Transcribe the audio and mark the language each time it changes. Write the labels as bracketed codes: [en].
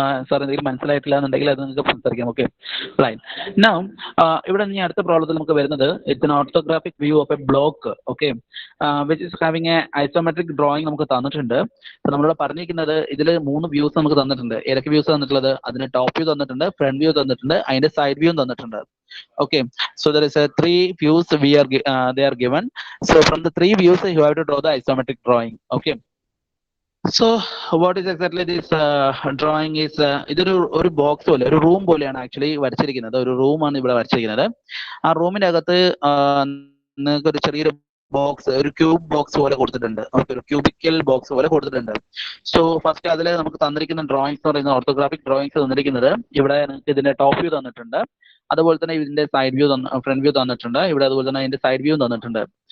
[ml] Sir എന്തെങ്കിലും മനസ്സിലായിട്ടില്ല എന്നുണ്ടെങ്കിൽ അത് നിങ്ങൾക്ക് സംസാരിക്കാം. Okay, right. നൗ ഇവിടെ ഇനി അടുത്ത പ്രോബ്ലത്തിൽ നമുക്ക് വരുന്നത് [en] It's an orthographic view of a block. Okay, which is having a isometric drawing [ml] നമുക്ക് തന്നിട്ടുണ്ട്. അപ്പോൾ നമ്മളിവിടെ പറഞ്ഞിരിക്കുന്നത് ഇതിൽ 3 വ്യൂസ് നമുക്ക് തന്നിട്ടുണ്ട്. ഏതൊക്കെ വ്യൂസ് തന്നിട്ടുള്ളത്? അതിന് ടോപ്പ് വ്യൂ തന്നിട്ടുണ്ട്, ഫ്രണ്ട് വ്യൂ തന്നിട്ടുണ്ട്, അതിന്റെ സൈഡ് വ്യൂ തന്നിട്ടുണ്ട്. [en] Okay, so there is a 3 views they are given. So from the 3 views you have to draw the isometric drawing. Okay, so what is exactly this drawing is [ml] ഇതൊരു box പോലെ ഒരു room പോലെയാണ് actually വരച്ചിരിക്കുന്നത്. ഒരു റൂമാണ് ഇവിടെ വരച്ചിരിക്കുന്നത്. ആ റൂമിന്റെ അകത്ത് നിങ്ങൾക്ക് ഒരു ചെറിയൊരു ബോക്സ്, ഒരു ക്യൂബ് ബോക്സ് പോലെ കൊടുത്തിട്ടുണ്ട്. ഓക്കെ, ഒരു ക്യൂബിക്കൽ ബോക്സ് പോലെ കൊടുത്തിട്ടുണ്ട്. സോ ഫസ്റ്റ് അതിൽ നമുക്ക് തന്നിരിക്കുന്ന ഡ്രോയിങ്സ് എന്ന് പറയുന്ന ഓർത്തോഗ്രാഫിക് ഡ്രോയിങ്സ് തന്നിരിക്കുന്നത് ഇവിടെ നിങ്ങൾക്ക് ഇതിന്റെ ടോപ്പ് വ്യൂ തന്നിട്ടുണ്ട്, അതുപോലെ തന്നെ ഇതിന്റെ സൈഡ് വ്യൂ ഫ്രണ്ട് വ്യൂ തന്നിട്ടുണ്ട്, ഇവിടെ അതുപോലെ തന്നെ അതിന്റെ സൈഡ് വ്യൂ തന്നിട്ടുണ്ട്.